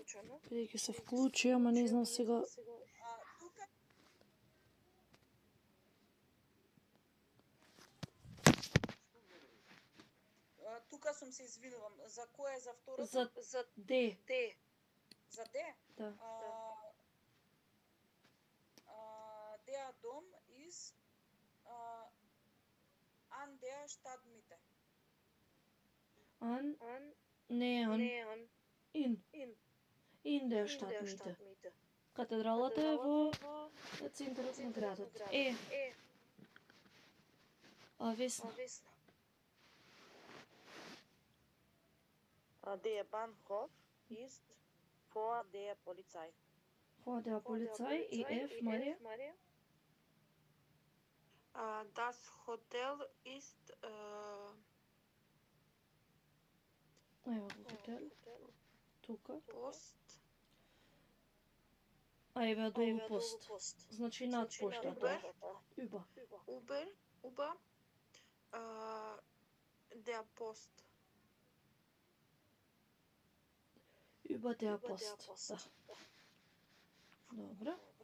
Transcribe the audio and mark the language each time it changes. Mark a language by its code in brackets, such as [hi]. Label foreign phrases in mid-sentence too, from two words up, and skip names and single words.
[mk] Бидејќи се вклучи, ама не знам сега. Тука сум се извинувам. За кој е за второто? За D. За D? Да. [de] Der Dom ist an der Stadtmitte. In der Stadtmitte. [mk] Катедралата е во центарот на градот. Весна. [de] Der Bahnhof ist vor der Polizei. Vor der Polizei и F, Марија. Das Hotel ist [mk] Ева го хотел. Тука. Post. Еве долу пост. Значи над поштата. [de] Uber. Der Post. Über der Post. [mk] Да. Добро.